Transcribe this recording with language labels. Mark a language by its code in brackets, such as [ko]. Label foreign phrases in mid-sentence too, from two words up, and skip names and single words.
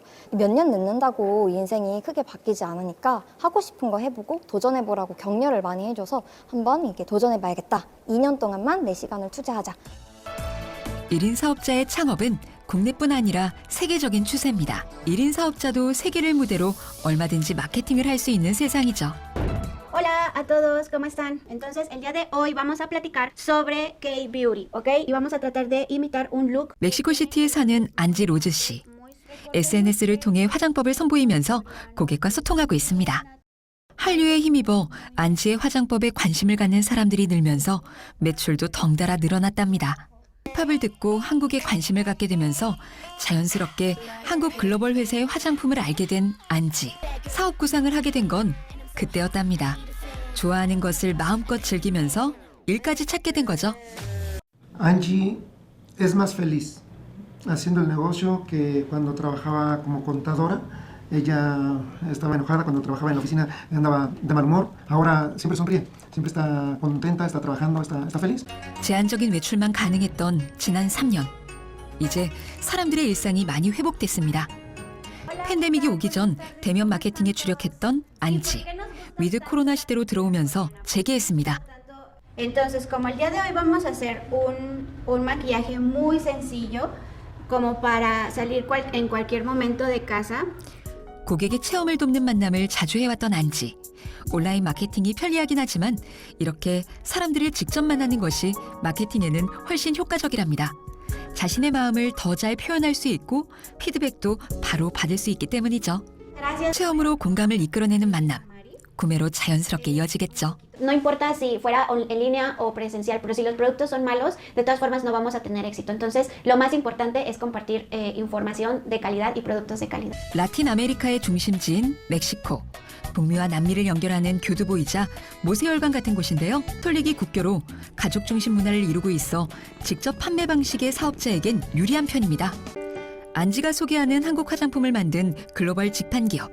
[ko] 몇 년 늦는다고 인생이 크게 바뀌지 않으니까 하고 싶은 거 해보고 도전해보라고 격려를 많이 해줘서 한번 이게 도전해봐야겠다. 2년 동안만 내 시간을 투자하자. 1인 사업자의 창업은 국내뿐 아니라 세계적인 추세입니다. 1인 사업자도 세계를 무대로 얼마든지 마케팅을 할 수 있는 세상이죠. [es] Hola a todos, ¿cómo están? Entonces, el día de hoy vamos a platicar sobre K-Beauty, ¿ok? Y vamos a tratar de imitar un look. [ko] 멕시코시티에 사는 안지 로즈 씨. SNS를 통해 화장법을 선보이면서 고객과 소통하고 있습니다. 한류에 힘입어 안지의 화장법에 관심을 갖는 사람들이 늘면서 매출도 덩달아 늘어났답니다. 힙합을 듣고 한국에 관심을 갖게 되면서 자연스럽게 한국 글로벌 회사의 화장품을 알게 된 안지. 사업 구상을 하게 된 건 그때였답니다. 좋아하는 것을 마음껏 즐기면서 일까지 찾게 된 거죠. [es] Angie es más feliz haciendo el negocio que cuando trabajaba como contadora. Ella estaba enojada cuando trabajaba en la oficina, andaba de mal humor. Ahora siempre sonríe, siempre está contenta, está trabajando, está feliz. [ko] 제한적인 외출만 가능했던 지난 3년. 이제 사람들의 일상이 많이 회복됐습니다. 팬데믹이 오기 전 대면 마케팅에 주력했던 안지. [en] with corona [ko] 시대로 들어오면서 재개했습니다. [es] Entonces, como el día de hoy vamos a hacer un maquillaje muy sencillo, como para salir en cualquier momento de casa. [ko] 고객의 체험을 돕는 만남을 자주 해왔던 안지. 온라인 마케팅이 편리하긴 하지만 이렇게 사람들을 직접 만나는 것이 마케팅에는 훨씬 효과적이랍니다. 자신의 마음을 더 잘 표현할 수 있고 피드백도 바로 받을 수 있기 때문이죠. 체험으로 공감을 이끌어내는 만남. 구매로 자연스럽게 이어지겠죠. [es] No importa si fuera en línea o presencial, pero si los productos son malos, de todas formas no vamos a tener éxito. Entonces, lo más importante es compartir información de calidad y productos de calidad. [ko] 라틴 아메리카의 중심지인 멕시코. 북미와 남미를 연결하는 교두보이자 모세혈관 같은 곳인데요. 톨릭이 국교로 가족 중심 문화를 이루고 있어 직접 판매 방식의 사업자에겐 유리한 편입니다. 안지가 소개하는 한국 화장품을 만든 글로벌 직판 기업.